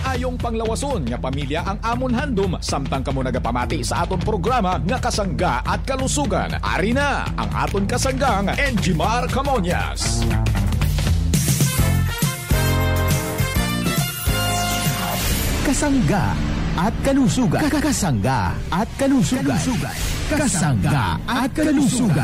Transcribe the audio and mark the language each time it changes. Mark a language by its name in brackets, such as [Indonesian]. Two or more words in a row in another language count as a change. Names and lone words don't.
[Hiligaynon] atong panglawason nga pamilya ang amon handom samtang kamo nagapamati sa aton programa nga Kasangga at Kalusugan. Ari na ang aton kasanggang Enjimar Camonias. Kasangga at Kalusugan. Kasangga at Kalusugan. Kasangga at Kalusugan.